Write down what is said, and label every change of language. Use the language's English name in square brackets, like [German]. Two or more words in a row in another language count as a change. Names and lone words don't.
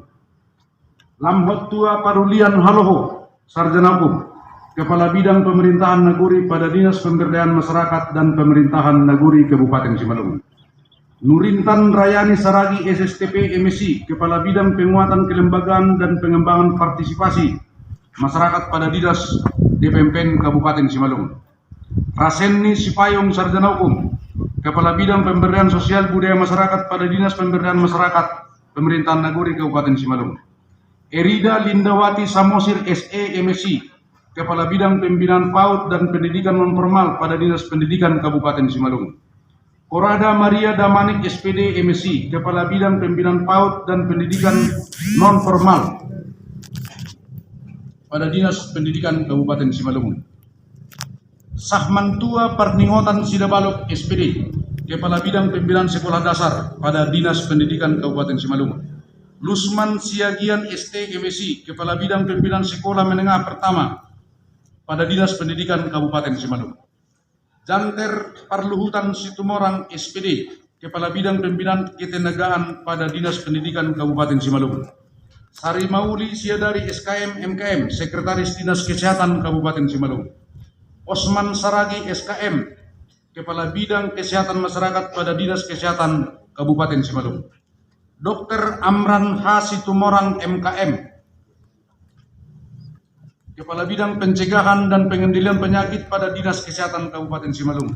[Indonesian] Lamhottua Parulian Haloho, Sarjana Hukum, Kepala Bidang Pemerintahan Naguri pada Dinas Pemberdayaan Masyarakat dan Pemerintahan Naguri Kabupaten Simalungun. Nurintan Rayani Saragi SSTP MSI, Kepala Bidang Penguatan Kelembagaan dan Pengembangan Partisipasi Masyarakat pada Dinas DPMPN Kabupaten Simalungun. Rasenni Sipayung Sarjana Hukum, Kepala Bidang Pemberdayaan Sosial Budaya Masyarakat pada Dinas Pemberdayaan Masyarakat Pemerintahan Naguri Kabupaten Simalungun. Erida Lindawati Samosir SE MSI, Kepala Bidang Pembinaan PAUD dan Pendidikan Nonformal pada Dinas Pendidikan Kabupaten Simalungun. Korada Maria Damanik SPD MSI, Kepala Bidang Pembinaan PAUD dan Pendidikan Nonformal pada Dinas Pendidikan Kabupaten Simalungun. Sahmantua Parningotan Sidabalok SPD, Kepala Bidang Pembinaan Sekolah Dasar pada Dinas Pendidikan Kabupaten Simalungun. Lusman Siagian ST MSI, Kepala Bidang Pembinaan Sekolah Menengah Pertama pada Dinas Pendidikan Kabupaten Simalungun. Janter Parluhutan Situmorang SPD, Kepala Bidang Pembinaan Ketenagaan pada Dinas Pendidikan Kabupaten Simalungun. Sari Mauli Siadari SKM MKM, Sekretaris Dinas Kesehatan Kabupaten Simalungun. Osman Saragi SKM, Kepala Bidang Kesehatan Masyarakat pada Dinas Kesehatan Kabupaten Simalungun. Dr. Amran H. Situmorang MKM, Kepala Bidang Pencegahan dan Pengendalian Penyakit pada Dinas Kesehatan Kabupaten Simalungun.